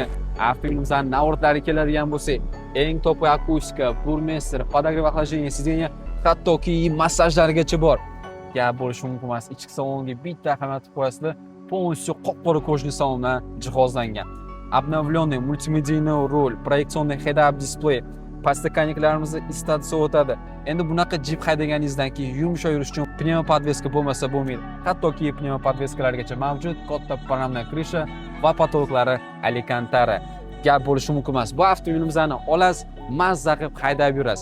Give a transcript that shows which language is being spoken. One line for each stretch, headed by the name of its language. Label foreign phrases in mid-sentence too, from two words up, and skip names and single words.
Uzbek: Avtomobilimizdan navratlari keladigan bo'lsak, eng top akustika, burmester,
Russian: подогрев охлаждения сиденья,
Uzbek: hattoki massajlargacha bor. Gap bo'lishi mumkin emas. Ichki salonga bitta ahamiyat qo'yasizlar, полностью qop-qora kojli salondan jihozlangan.
Russian: Обновленный мультимедийный руль, проекционный
English: head-up display,
Uzbek: podstakaniklarimizni islatsa o'tadi. Endi bunaqa Jeep haydaganingizdan keyin yumshoq yurish uchun pnevmopodveska bo'lmasa bo'lmaydi. Hattoki pnevmopodveskalargacha mavjud, katta
Russian: панорамная крыша
Uzbek: va patologlari Alcantara. Gap bo'lishi mumkin emas. Bu avtomobilimizni olasiz, mazza qilib haydab yurasiz.